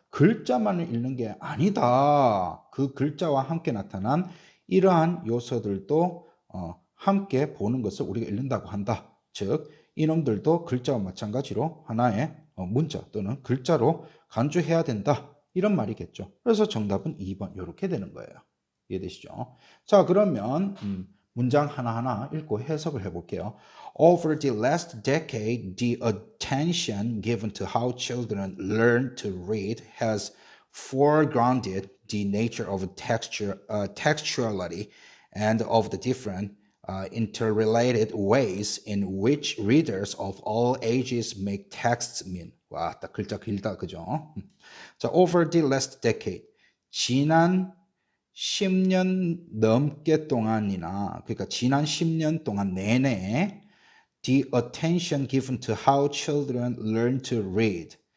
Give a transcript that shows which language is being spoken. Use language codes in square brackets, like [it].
[ko] 글자만을 읽는 게 아니다. 그 글자와 함께 나타난 이러한 요소들도 함께 보는 것을 우리가 읽는다고 한다. 즉, 이놈들도 글자와 마찬가지로 하나의 문자 또는 글자로 간주해야 된다. 이런 말이겠죠. 그래서 정답은 2번 이렇게 되는 거예요. 이해되시죠? 자, 그러면 문장 하나하나 읽고 해석을 해볼게요. [en] Over the last decade, the attention given to how children learn to read has foregrounded the nature of textuality and of the different interrelated ways in which readers of all ages make texts mean. [ko] 와, 딱 글자 길다, 그죠? 자, [en] over the last decade. [ko] 지난 10년 넘게 동안이나, 그러니까 지난 10년 동안 내내 [en] the attention given to how children learn to read.